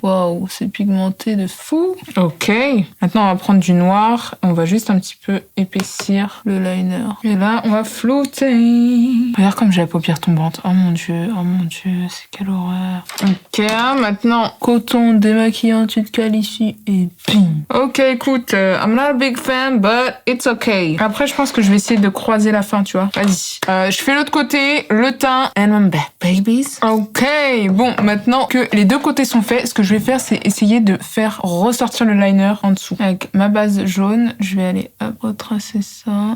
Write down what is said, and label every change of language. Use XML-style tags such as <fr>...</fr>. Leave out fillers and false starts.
<fr>Waouh, c'est pigmenté de fou. Ok. Maintenant, on va prendre du noir. On va juste un petit peu épaissir le liner. Et là, on va flotter. Regarde comme j'ai la paupière tombante. Oh mon dieu, c'est quelle horreur. Ok, maintenant, coton démaquillant, tu te cales ici et bim.</fr> <en>Ok,</en> <fr>écoute,</fr> <en>I'm not a big fan, but it's okay.</en> <fr>Après, je pense que je vais essayer de croiser la fin, tu vois. Vas-y. Je fais l'autre côté, le teint,</fr> <en>and I'm back, babies.</en> <fr>Ok, bon, maintenant que les deux côtés sont faits, ce que je vais faire, c'est essayer de faire ressortir le liner en dessous. Avec ma base jaune, je vais aller hop, retracer ça.</fr>